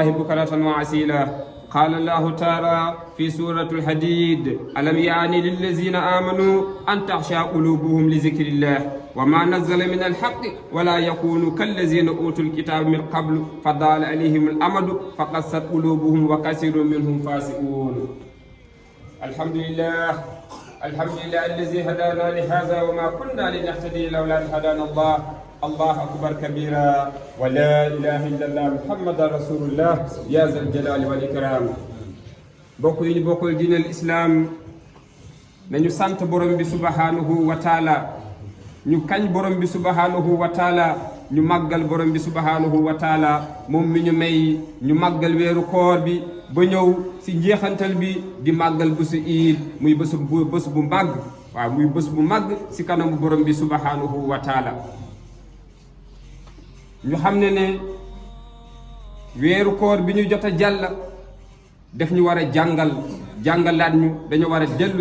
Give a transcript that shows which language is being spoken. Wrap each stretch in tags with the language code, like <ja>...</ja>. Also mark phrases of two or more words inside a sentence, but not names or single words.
<ar>بكرة وأصيلا قال الله تعالى في سورة الحديد ألم يعني للذين آمنوا أن تخشع قلوبهم لذكر الله وما نزل من الحق ولا يكونوا كالذين أوتوا الكتاب من قبل فضال عليهم الأمد فقست قلوبهم وكثير منهم فاسقون. الحمد لله الحمد لله الذي هدانا لهذا وما كنا لنهتدي لولا أن هدانا الله الله أكبر كبيرا ولا إله إلا الله محمد رسول الله يا ذا الجلال والإكرام.</ar> <wo>bokk yi ñu bokkal diine l'islam nañu sant borom bi</wo> <ar>سبحانه وتعالى</ar> <wo>ñu kañ borom bi</wo> <ar>سبحانه وتعالى</ar> <wo>ñu màggal borom bi</wo> <ar>سبحانه وتعالى</ar> <wo>moom mi ñu may ñu màggal weeru koor bi ba ñëw si njeexantal bi di màggal bésu iid muy bés bu màgg waaw muy bés bu màgg si kanamu borom bi</wo> <ar>سبحانه وتعالى</ar> <wo>ñu xam ne weeru koor bi ñu jot a jàll def ñu war a jàngalaat ñu dañu war a dellu</wo>